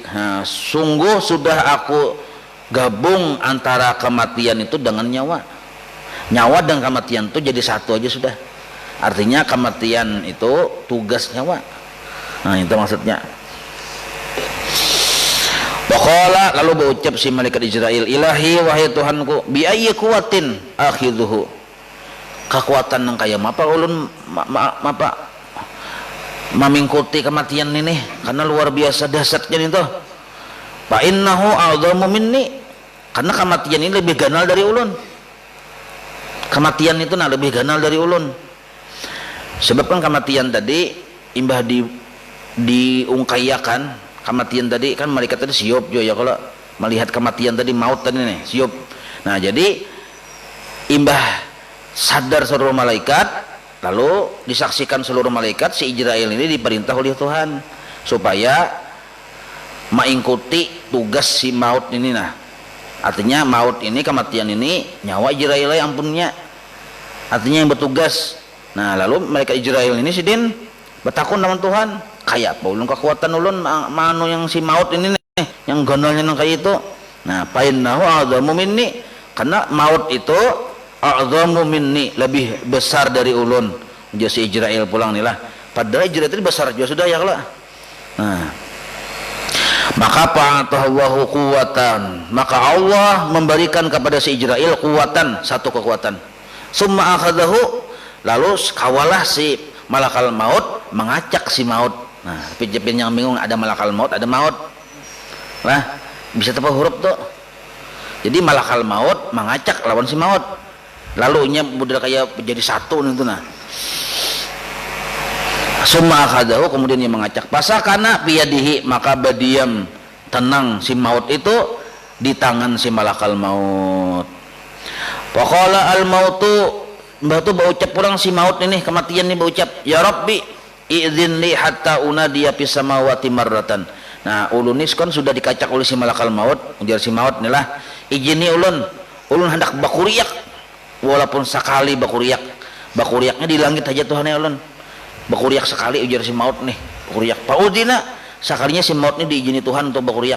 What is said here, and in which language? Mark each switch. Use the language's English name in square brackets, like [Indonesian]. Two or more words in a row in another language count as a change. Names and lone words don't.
[Banjar] Nah, sungguh sudah aku gabung antara kematian itu dengan nyawa. Nyawa dan kematian itu jadi satu aja sudah. Artinya kematian itu tugas nyawa. Nah, itu maksudnya. Waqala, lalu berucap si malaikat Israel, ilahi wahai Tuhanku, [Arabic] بأي قوة آخذه. [Banjar] Kekuatan yang kaya apa ulun memingkuti kematian ini karena luar biasa dahsyatnya itu. [Arabic] فإنه أعظم مني, [Banjar] karena kematian ini lebih ganal dari ulun. Kematian itu nah lebih ganal dari ulun. Sebab kan kematian tadi imbah diungkayakan, kematian tadi kan malaikat tadi siup jo ya kalau melihat kematian tadi maut tadi nih siup. Nah, jadi imbah sadar seluruh malaikat, lalu disaksikan seluruh malaikat, si Israel ini diperintah oleh Tuhan supaya mengikuti tugas si maut ini nah. Artinya maut ini, kematian ini nyawa Israel yang punya, artinya yang bertugas. Nah, lalu mereka Israel ini sidin bertakun dengan Tuhan, kayak apa ulun kekuatan ulun manu yang si maut ini nih, yang gondolnya nang kayak itu. Nah, [Arabic] فإنه أعظم مني, [Banjar] karena maut itu [Arabic] أعظم مني, [Banjar] lebih besar dari ulun. Jadi si Israel pulang nih lah, padahal Israel itu besar juga sudah ya kalau. Nah, maka [Arabic] فأعطاه قوة, [Banjar] maka Allah memberikan kepada si Israel kuwatan, satu kekuatan. [Arabic] ثم أخذه, [Banjar] lalu kawalah si [Arabic] ملك الموت [Banjar] mengacak si maut. Nah, pijepin yang bingung, ada [Arabic] ملك الموت, [Banjar] ada maut. Lah, bisa tepat huruf tuh. Jadi [Arabic] ملك الموت [Banjar] mengacak lawan si maut. Lalu nya udah kayak jadi satu itu nah. [Arabic] ثم أخذه, [Banjar] kemudian dia mengacak. [Arabic] فسكن بيده, [Banjar] maka berdiam tenang si maut itu di tangan si [Arabic] ملك الموت. فقال الموت, [Banjar] mbah tu berucap pulang si maut ini, kematian ini berucap, [Arabic] يا رب ائذن لي حتى أنادي في السماوات مرة. [Banjar] Nah, ulun ini kan sudah dikacak oleh si [Arabic] ملك الموت, [Banjar] ujar si maut inilah, izini ulun hendak bakuriak, walaupun sekali bakuriak. Bakuriaknya di langit aja Tuhan ya ulun. Bakuriak sekali, ujar si maut nih, bakuriak. Paudina, sekalinya si maut ini diizini Tuhan untuk bakuriak.